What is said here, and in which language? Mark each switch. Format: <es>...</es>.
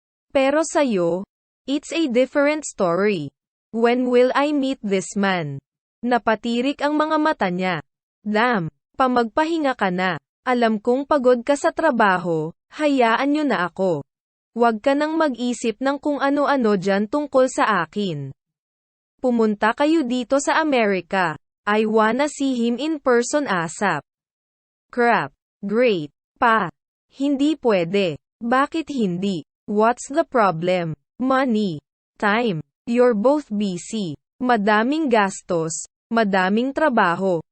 <tl>Pero sa'yo,</tl> <en>it's a different story. When will I meet this man?</en> <tl>Napatirik ang mga mata niya. Damn, magpahinga ka na. Alam kong pagod ka sa trabaho, hayaan nyo na ako. Huwag ka nang mag-isip ng kung ano-ano dyan tungkol sa akin. Pumunta kayo dito sa Amerika.</tl> <en>I wanna see him in person ASAP. Crap. Great.</en> <tl>Pa. Hindi pwede. Bakit hindi?</tl> <en>What's the problem? Money. Time. You're both busy.</en> <tl>Madaming gastos. Madaming trabaho.</tl>